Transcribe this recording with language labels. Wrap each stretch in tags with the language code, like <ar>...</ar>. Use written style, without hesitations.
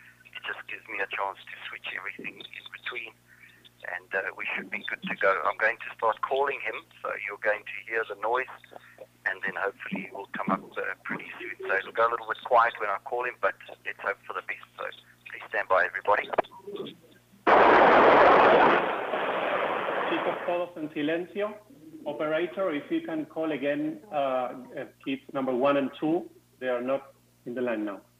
<en>It just gives me a chance to switch everything in between, and we should be good to go. I'm going to start calling him, so you're going to hear the noise, and then hopefully he will come up pretty soon. So it'll go a little bit quiet when I call him, but let's hope for the best. So please stand by, everybody.</en> <es>Chicos, todos en silencio.</es> <en>Operator, if you can call again kids number 1 and 2, they are not in the line now.</en>